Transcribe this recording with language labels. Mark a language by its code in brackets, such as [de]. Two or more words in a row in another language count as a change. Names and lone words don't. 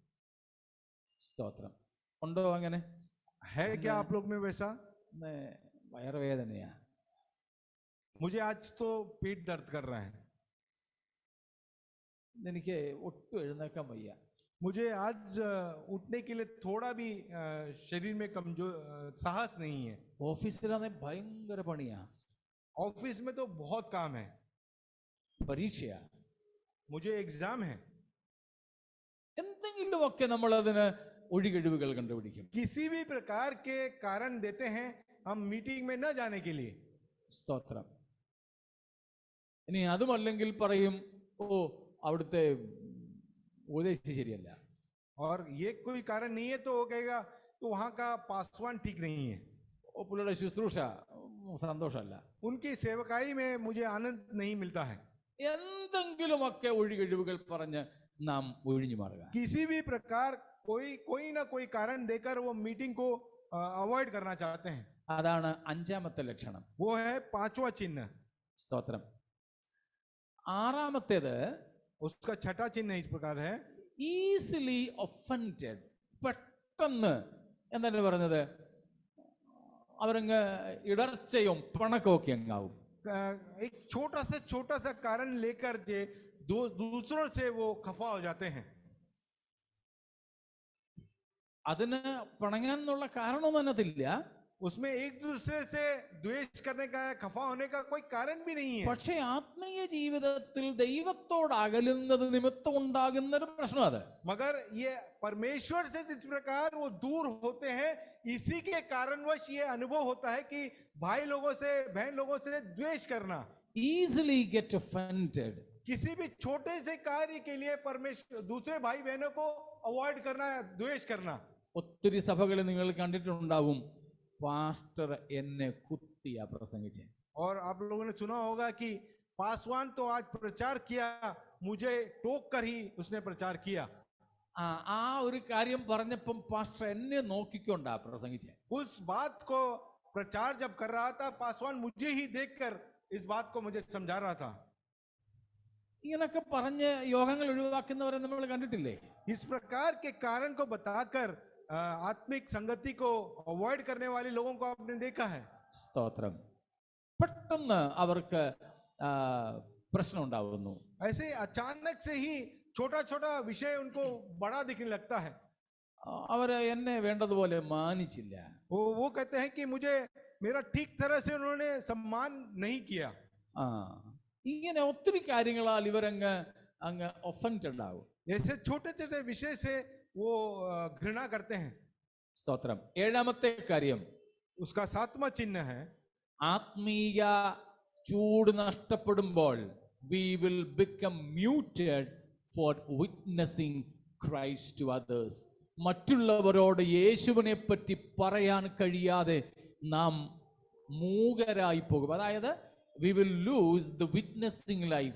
[ml] സ്തോത്രം. ഉണ്ടോ അങ്ങനെ? [hi] है क्या आप लोग में वैसा? [ml] വയറുവേദനയാ, [hi] मुझे आज तो पेट दर्द कर रहा है. [ml] എനിക്ക് ഒട്ടും എഴുന്നേക്കാൻ വയ്യ. [hi] मुझे आज उठने के लिए थोड़ा भी शरीर में कमजोर साहस नहीं है. [ml] ഓഫീസിലാണെ ഭയങ്കര പണിയാ, [hi] ऑफिस में तो बहुत काम है, [ml] പരീക്ഷയാ, [hi] मुझे एग्जाम है. [ml] എന്തെങ്കിലുമൊക്കെ നമ്മൾ അതിന് ഒഴികഴിവുകൾ കണ്ടുപിടിക്കും. [hi] किसी भी प्रकार के कारण देते हैं हम मीटिंग में न जाने के लिए. [ml] സ്തോത്രം. ഇനി അതുമല്ലെങ്കിൽ പറയും, ഓ അവിടുത്തെ ഉപദേശം ശരിയല്ല. [hi] और ये कोई कारण नहीं है तो वो कहेगा तो वहां का पासवान ठीक नहीं है, [ml] ഓ പുള്ളിയുടെ ശുശ്രൂഷ സന്തോഷമല്ല, [hi] उनकी सेवकाई में मुझे आनंद नहीं मिलता है. [ml] എന്തെങ്കിലുമൊക്കെ ഒഴികഴിവുകൾ പറഞ്ഞ് നാം ഒഴിഞ്ഞു മാറുക. [hi] किसी भी प्रकार कोई ना कोई कारण देकर वो मीटिंग को अवॉइड करना चाहते हैं. [ml] അതാണ് 5-ാമത്തെ ലക്ഷണം. [hi] वो है पांचवा चिन्ह. [ml] സ്തോത്രം. ആറാമത്തേത് [hi] उसका छठा चिन्ह इस प्रकार है, [en] easily offended. [ml] പെട്ടെന്ന് എന്താണ് പറഞ്ഞത്, അവരങ്ങ് ഇടർച്ചയും പിണക്കവും ഒക്കെ അങ്ങാവും. [hi] एक छोटा सा कारण लेकर जे दूसरों से वो खफा हो जाते हैं. [ml] അതിന് പിണങ്ങാനുള്ള കാരണമൊന്നും അതിനകത്തില്ല. [hi] उसमें एक दूसरे से द्वेष करने का, खफा होने का कोई कारण भी नहीं है. [ml] പക്ഷേ ആത്മീയ ജീവിതത്തിൽ ദൈവത്തോട് അകലുന്നത് നിമിത്തം ഉണ്ടാകുന്ന ഒരു പ്രശ്നം അത്. [hi] मगर ये परमेश्वर से जिस प्रकार वो दूर होते हैं, इसी के कारणवश ये अनुभव होता है कि भाई लोगों से, बहन लोगों से द्वेष करना, [en] easily get offended. [hi] किसी भी छोटे से कार्य के लिए परमेश्वर दूसरे भाई बहनों को अवॉइड करना, द्वेष करना. [ml] ഒത്തിരി സഭകളിൽ നിങ്ങൾ കണ്ടിട്ടുണ്ടാവും, പാസ്റ്റർ എന്നെ കുത്തിയാ പ്രസംഗിച്ചേ. [hi] और आप लोगों ने सुना होगा कि पासवान तो आज प्रचार किया, मुझे टोक कर ही उसने प्रचार किया. [ml] ആ ഒരു കാര്യം പറഞ്ഞപ്പം പാസ്റ്റർ എന്നെ നോക്കിക്കൊണ്ടാ പ്രസംഗിച്ചേ. [hi] उस बात को प्रचार जब कर रहा था, पासवान मुझे ही देखकर इस बात को मुझे समझा रहा था. [ml] ഇങ്ങനൊക്കെ പറഞ്ഞ് യോഗങ്ങൾ ഒഴിവാക്കുന്നവരെ നമ്മൾ കണ്ടിട്ടില്ലേ? [hi] इस प्रकार के कारण को बताकर आत्मिक संगति को अवॉइड करने वाले लोगों को आपने देखा है. [ml] സ്തോത്രം. പെട്ടെന്ന് അവർക്ക് പ്രശ്നം ഉണ്ടാവുന്നു. [hi] ऐसे अचानक से ही छोटा छोटा विषय उनको बड़ा दिखने लगता है. [ml] അവര് എന്നെ വേണ്ടതുപോലെ മാനിച്ചില്ല. [hi] वो कहते हैं कि मुझे मेरा ठीक तरह से उन्होंने सम्मान नहीं किया. [ml] ഇങ്ങനെ ഒത്തിരി കാര്യങ്ങളാൽ ഇവരങ്ങ് ഒഫൻഡഡ് ആവും. [hi] ऐसे छोटे छोटे विषय से वो घृणा करते हैं. [ml] സ്തോത്രം. ഏഴാമത്തെ കാര്യം, [hi] उसका सातवां चिन्ह है, [ml] ആത്മീയ ചൂട് നഷ്ടപ്പെടുമ്പോൾ [en] we will become muted for witnessing Christ to others. [ml] മറ്റുള്ളവരോട് യേശുവിനെ പറ്റി പറയാൻ കഴിയാതെ നാം മൂകരായി പോകും. [en] അതായത് we will lose the witnessing life.